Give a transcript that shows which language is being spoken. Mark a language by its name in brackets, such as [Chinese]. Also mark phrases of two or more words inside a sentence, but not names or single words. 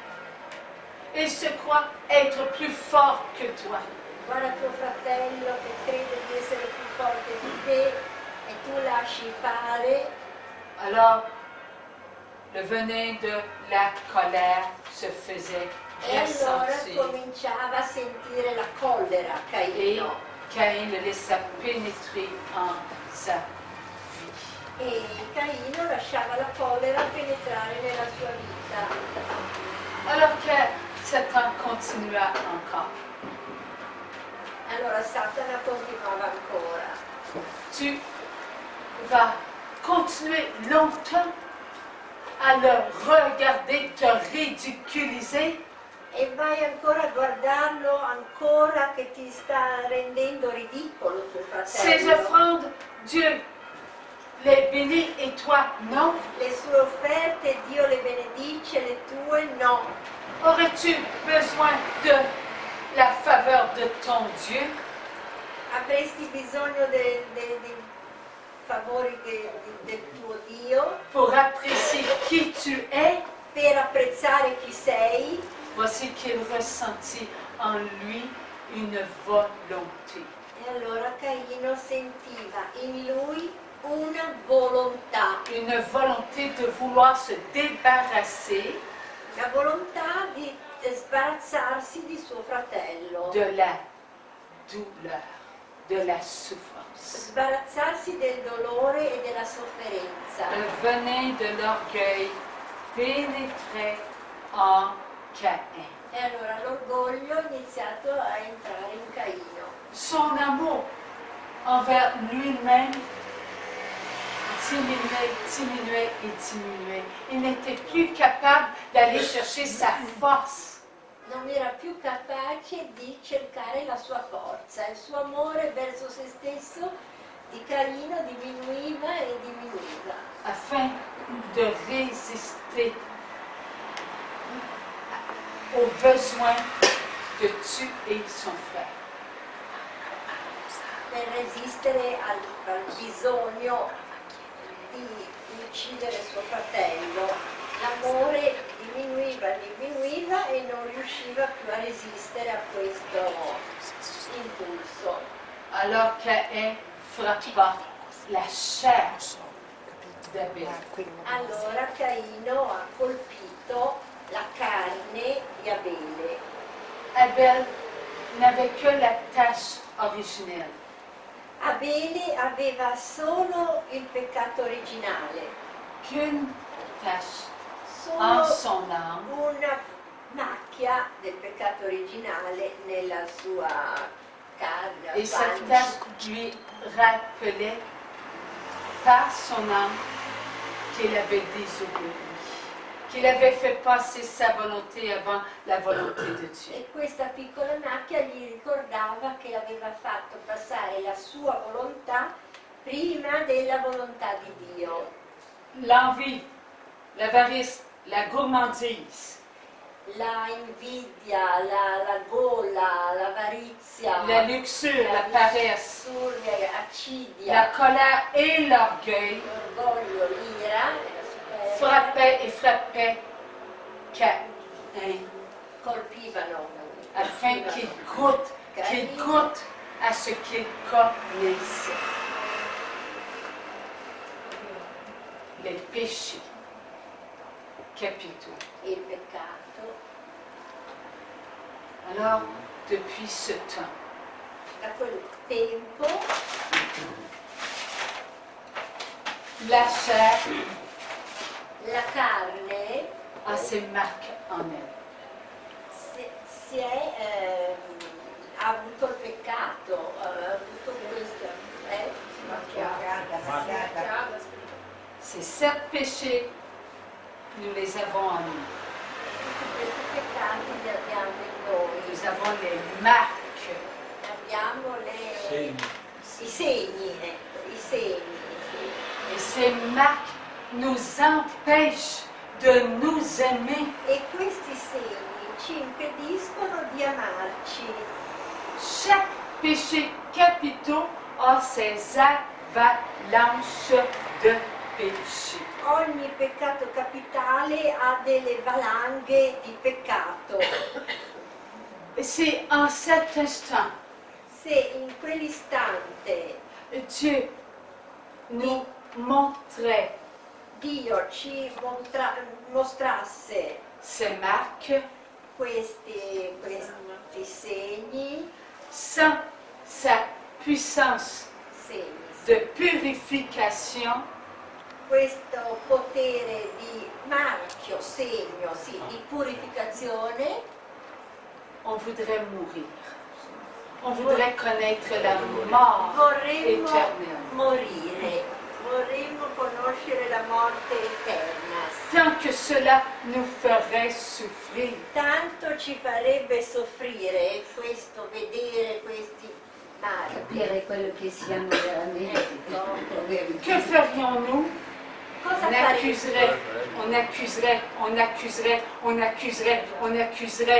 [French] Il se croit être plus fort que toi. [Italian] Guarda tuo fratello che crede di essere più forte di te e tu lasci fare. [French] Alors, le venin de la colère se faisait [Italian] E allora [French] ressentir. [Italian] cominciava a sentire la collera [French] Et [Italian] Caino. [French] Caïn le laissa pénétrer en sa vie. [Italian] E Caino lasciava la collera penetrare nella sua vita. [French] Alors que Satan continua encore. [Italian] Allora Satana continuava ancora. [French] Tu vas continuer longtemps à le regarder te ridiculiser. [Italian] E vai ancora a guardarlo, ancora che ti sta rendendo ridicolo tuo [French] Ses [Italian] fratello. [French] offrandes, Dieu les bénit et toi non. [Italian] Le sue offerte Dio le benedice, le tue no. [French] Aurais-tu besoin de la faveur de ton Dieu [Italian] Avresti bisogno dei favori del tuo Dio [French] pour apprécier qui tu es? [Italian] per apprezzare chi sei? [French] Voici qu'il ressentit en lui une volonté. [Italian] E allora Caino sentiva in lui una volontà, [French] Une volonté de vouloir se débarrasser [Italian] la volontà di sbarazzarsi di suo fratello, [French] de la douleur, de la souffrance. [Italian] sbarazzarsi del dolore e della sofferenza. [French] Le venin de l'orgueil pénétrait en Caïn. [Italian] E allora l'orgoglio ha iniziato a entrare in Caino. [French] Son amour envers lui-même diminuait et diminuait. Il n'était plus capable d'aller chercher sa force. [Italian] Non era più capace di cercare la sua forza. Il suo amore verso se stesso di Caino diminuiva e diminuiva. [French] Afin de résister au besoin de tuer son frère. [Italian] Per resistere al bisogno di uccidere suo fratello. L'amore diminuiva e non riusciva più a resistere a questo impulso. [French] Alors Caïn frappa la chair d'Abel. [Italian] Allora Caino ha colpito la carne di Abele. [French] Abel n'avait que la tache originelle. [Italian] Abele aveva solo il peccato originale, [French] Qu'une tache en [Italian] solo [French] son âme. [Italian] una macchia del peccato originale nella sua carne. [French] Et cette tache lui rappelait par son âme qu'il avait désobéi, qu'il avait fait passer sa volonté avant la volonté de Dieu. [Italian] E questa piccola macchia gli ricordava che aveva fatto passare la sua volontà prima della volontà di Dio. [French] L'envie, l'avarice, la gourmandise, [Italian] La invidia, la gola, l'avarizia, [French] la luxure, la paresse, [Italian] lussuria, [French] la [Italian] accidia, [French] colère et l'orgueil [Italian] l'orgoglio, l'ira, la superbia, [French] frappaient et frappaient Caïn [Italian] colpivano [French] afin qu'il goûte à ce qu'il connaissait. Les péchés capitaux. [Italian] il peccato. [French] Alors, depuis ce temps, [Italian] Da quel tempo [French] la chair [Italian] la carne [French] a ses marques en elle. [Italian] ha avuto il peccato, ha avuto questo. [French] Ces 7 péchés, nous les avons en nous. [Italian] Questi peccati li abbiamo in noi, [French] Nous avons les marques. [Italian] abbiamo i segni, ecco, i segni. [French] Et ces marques nous empêchent de nous aimer. [Italian] E questi segni ci impediscono di amarci. [French] Chaque péché capitaux a ses avalanches de péché. [Italian] Ogni peccato capitale ha delle valanghe di peccato. [French] Et c'est en cet instant, [Italian] Se in quell'istante [French] Dieu nous montrait [Italian] Dio ci mostrasse [French] ces marques [Italian] questi segni, [French] sans sa puissance de purification, [Italian] questo potere di marchio, segno, sì, di purificazione, [French] on voudrait mourir. On voudrait connaître la mort [Italian] vorremmo [French] éternelle. [Italian] morire, vorremmo conoscere la morte eterna. [French] Tant que cela nous ferait souffrir. [Italian] Tanto ci farebbe soffrire questo, vedere questi marchi. Capire quello che siamo veramente. [French] Que ferions-nous? [Italian] Cosa [French] On [Italian] faremo? [French] accuserait, on accuserait, on accuserait, on accuserait, on accuserait.